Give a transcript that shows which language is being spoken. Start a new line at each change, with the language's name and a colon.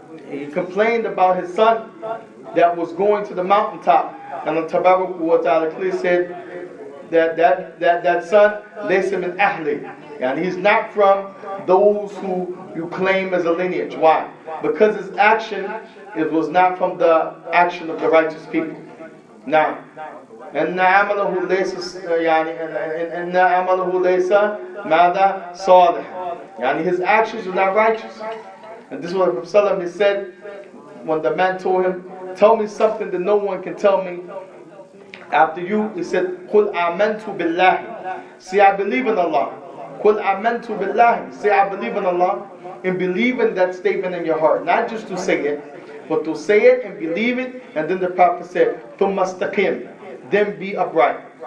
English: He complained about his son that was going to the mountaintop. And the Tabarak wa ta'ala clearly said that son,
Arabic: laysa min ahli.
English: And he's not from those who you claim as a lineage. Why? Because his action, it was not from the action of the righteous people. Now, and
Arabic: عمله ليس and عمله ليس ماذا صالح.
English: His actions are not righteous. And this is what the Prophet said when the man told him, tell me something that no one can tell me after you. He said,
Arabic: قُلْ آمَنْتُ بِاللَّهِ.
English: Say, I believe in Allah.
Arabic: قُلْ آمَنْتُ بِاللَّهِ.
English: Say, I believe in Allah. And believe in that statement in your heart. Not just to say it, but to say it and believe it. And then the Prophet said,
Arabic: ثُمَّ اسْتَقِمْ.
English: Then be upright.